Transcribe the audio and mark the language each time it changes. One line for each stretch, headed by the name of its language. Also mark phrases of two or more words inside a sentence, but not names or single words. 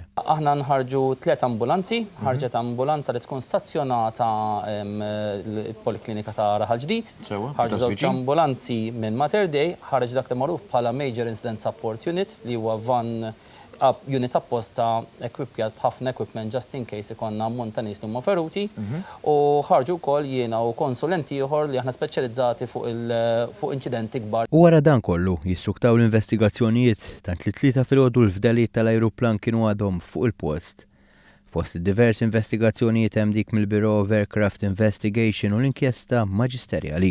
Maltese: Aħna nħarġu 3 ambulanzi, ħarġet ambulanza li tkun stazzjonata l-Poliklinika ta' Raħal Ġdid, ħarġu żewġ ambulanzi minn Mater Dei, ħarġ dak li magħruf bħala Major Incident Support Unit li huwa van unit apposta ekwipjat b'ħafna equipment
English: just in case
Maltese: ikonna ammont ta' nies li huma feruti u ħarġu wkoll jiena u konsulenti ieħor li aħna speċjalizzati fuq inċidenti kbar. U wara dan kollu jissuktaw l-investigazzjonijiet tant li tlieta filgħodu l-fdalijiet tal-ajruplan kienu għadhom fuq il-post. Fost id-diversi investigazzjonijiet hemm dik mill-Bureau of Aircraft Investigation u l-inkjesta maġisterjali.